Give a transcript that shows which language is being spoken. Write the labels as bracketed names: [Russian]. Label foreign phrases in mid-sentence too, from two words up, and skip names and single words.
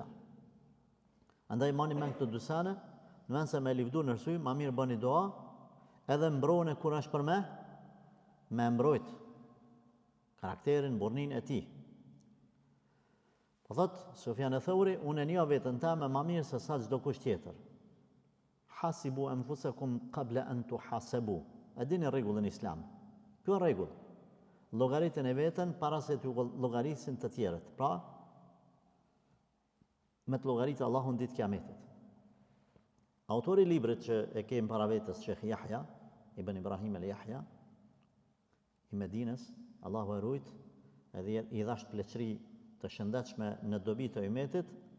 [Albanian] Andaj mani me këtë dy sene, në vend se me livdu nërsy, ma mirë bëni dua, edhe mbrojnë kur është për me mbrojt karakterin, burnin e ti. Po thot, Sufjan Thauri, unë e njoh veten teme ma mirë se sa çdo kush tjetër. [Arabic] حاسبوا أنفسكم قبل أن تحاسبوا. [Albanian] A dini rregullin islam? Kjo rregull. llogaritën e veten para se t'ju llogarisin të tjerët. Pra, me të llogaritë Allahun ditë Kiametit. Autori i librit që e kemi para vetes Sheikh Yahya ibn Ibrahim al-Yahya i Medinës, Allahu e rujt, edhe i dhash pleqëri të shëndetshme në dobi të umetit.